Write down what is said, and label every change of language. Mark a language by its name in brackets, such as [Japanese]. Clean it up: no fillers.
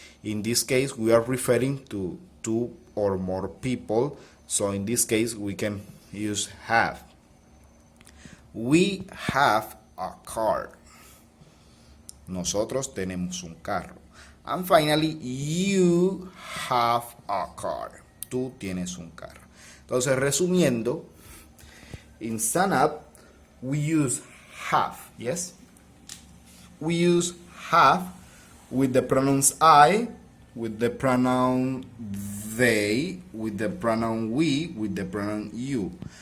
[English] In this case, we are referring to two or more people, so in this case we can use have. We have a car. [Spanish] Nosotros tenemos un carro. [English] And finally, you have a car. [Spanish] Tú tienes un carro. Entonces, resumiendo, [English] in sum up, we use have, yes? We use have with the pronouns I, with the pronoun they, with the pronoun we, with the pronoun you.